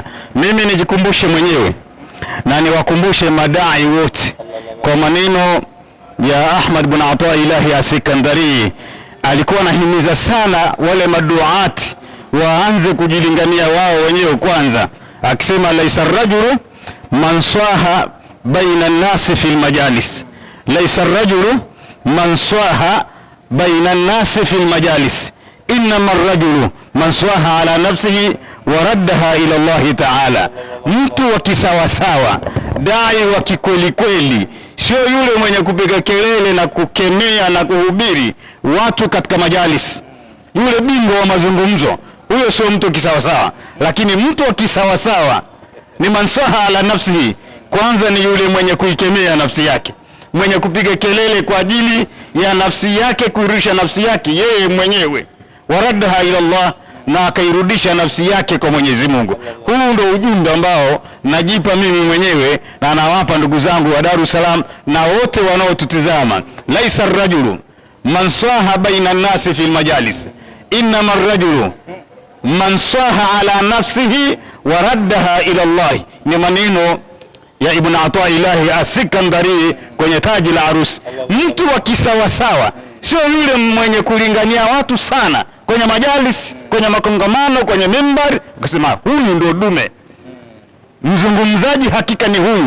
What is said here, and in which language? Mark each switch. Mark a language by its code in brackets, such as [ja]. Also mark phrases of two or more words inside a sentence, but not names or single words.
[sw] Mimi nijikumbushe mwenyewe na niwakumbushe madai wote kwa maneno ya Ahmad bin Ataillahi As-Sikandari. Alikuwa anahimiza sana wale maduati waanze kujilingania wao wenyewe kwanza, akisema [ar] ليس رجل من صاح بين الناس في المجالس ليس الرجل من صاح بين الناس في المجالس إنما الرجل من صاح على نفسه وردها إلى الله تعالى. [sw] Mtu wa kisawasawa, dai wa kikweli kweli, sio yule mwenye kupiga kelele na kukemea na kuhubiri watu katika majalis, yule bingwa wa mazungumzo, huyo sio mtu kisawasawa. Lakini mtu wa kisawasawa ni [ar] من صاح على نفسه, [sw] kwanza ni yule mwenye kuikemea nafsi yake, mwenye kupiga kelele kwa ajili ya nafsi yake, kuirudisha nafsi yake yeye mwenyewe, [ar] وردها إلى الله, [sw] na akairudisha nafsi yake kwa Mwenyezi Mungu. Huu ndio ujumbe ambao najipa mimi mwenyewe na nawapa ndugu zangu wa Dar es Salaam na wote wanaotutizama. [ar] ليس الرجل من صاح بين الناس في المجالس إنما الرجل من صاح على نفسه وردها إلى الله. [sw] Ni maneno ya Ibn Ataillahi As-Sikandari kwenye Taji la Arus. Mtu wa kisawasawa sio yule mwenye kulingania watu sana kwenye majalis, kwenye makongamano, kwenye mimbar, ukasema huyu ndio dume, mzungumzaji hakika ni huyu.